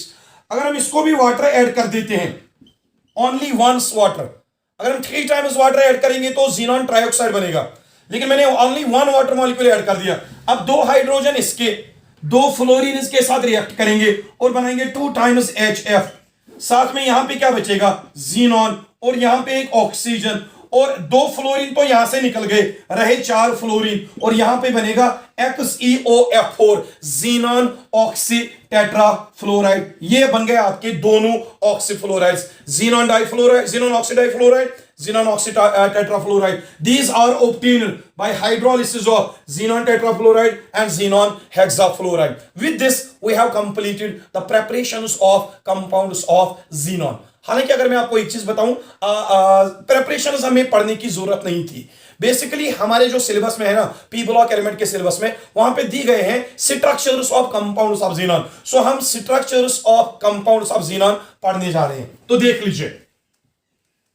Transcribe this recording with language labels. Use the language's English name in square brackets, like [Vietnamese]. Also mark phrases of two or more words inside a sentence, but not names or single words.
[Hindi] अगर हम इसको भी [English] water add [Hindi] कर देते हैं, [English] only once water, [Hindi] अगर हम [English] 3 times water add [Hindi] करेंगे तो [English] xenon trioxide [Hindi] बनेगा, लेकिन मैंने [English] only 1 water molecule add [Hindi] कर दिया. अब 2 हाइड्रोजन इसके, 2 फ्लोरीन इसके साथ रिएक्ट करेंगे और बनाएंगे [English] 2 times HF. [Hindi] साथ में यहां पे क्या बचेगा, xenon और यहां पे एक ऑक्सीजन और 2 फ्लोरीन तो यहां से निकल गए, रहे 4 फ्लोरीन और यहां पे बनेगा [English] XeOF4, xenon oxytetrafluoride. [Hindi] ये बन गए आपके दोनों ऑक्सीफ्लोराइड्स, [English] xenon difluoride, xenon oxidifluoride, xenon oxytetrafluoride. These are obtained by hydrolysis of xenon tetrafluoride and xenon hexafluoride. With this we have completed the preparations of compounds of xenon. [Hindi] हालांकि अगर मैं आपको एक चीज बताऊं, प्रिपरेशंस हमें पढ़ने की जरूरत नहीं थी. बेसिकली हमारे जो सिलेबस में है ना, [English] p block element [Hindi] के सिलेबस में, वहां पे दी गए हैं [English] structures of compounds of xenon. [Hindi] सो हम [English] structures of compounds of xenon [Hindi] पढ़ने जा रहे हैं.